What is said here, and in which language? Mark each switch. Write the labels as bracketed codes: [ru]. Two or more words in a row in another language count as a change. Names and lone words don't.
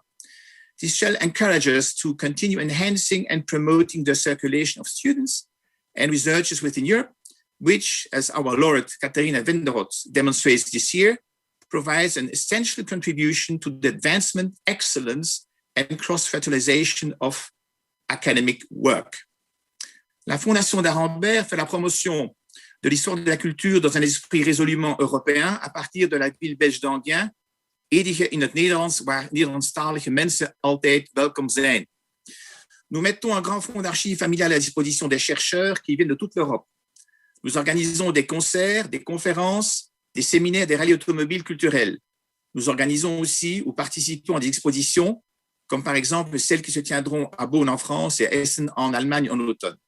[en] This shall encourage us to continue enhancing and promoting the circulation of students and researchers within Europe, which, as our laureate Catarina Vanderhoff demonstrates this year, provides an essential contribution to the advancement, excellence, and cross-fertilization of academic work. [fr] La Fondation d'Arenberg fait la promotion de l'histoire de la cultuur dans un esprit résolument européen à partir de la ville belge d'Enghien, Edige [nl] in het Nederlands, waar Nederlandstalige mensen altijd welkom zijn. [fr] Nous mettons un grand fonds d'archives familiales à la disposition des chercheurs qui viennent de toute l'Europe. Nous organisons des concerts, des conférences, des séminaires, des rallyes automobiles culturels. Nous organisons aussi ou participons à des expositions, comme par exemple celles qui se tiendront à Bonn en France et à Essen en Allemagne en automne.